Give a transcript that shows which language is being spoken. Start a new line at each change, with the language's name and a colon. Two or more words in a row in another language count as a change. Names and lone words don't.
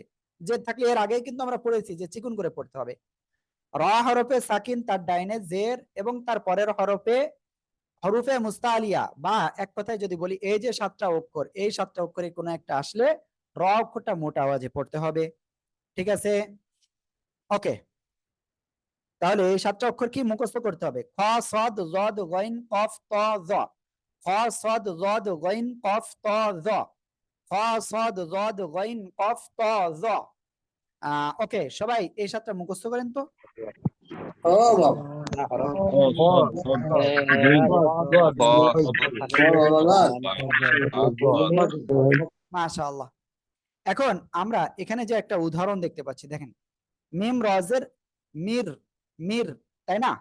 Bangla: জের থাকলে এর আগে কিন্তু আমরা পড়েছি যে চিকুন করে পড়তে হবে। র হরফে সাকিন, তার ডাইনে জের, এবং তার পরের হরফে মুস্তালিয়া, বা এক কথায় যদি বলি এই যে 7টা অক্ষর, এই 7টা অক্ষরে কোনো একটা আসলে র অক্ষরটা মোটা আওয়াজে পড়তে হবে। ঠিক আছে, ওকে। তাহলে এই 7টা অক্ষর কি মুখস্থ করতে হবে?
Arabic: خ ص ض غ ق ط ظ، خ ص ض غ ق ط ظ، خ ص ض غ ق ط ظ.
Bangla: ওকে, সবাই এই 7টা মুখস্থ করেন তো। ও বাবা মাশাআল্লাহ। এখন আমরা এখানে যে একটা উদাহরণ দেখতে পাচ্ছি, দেখেন, মিম রজের মির, মির, তাই না?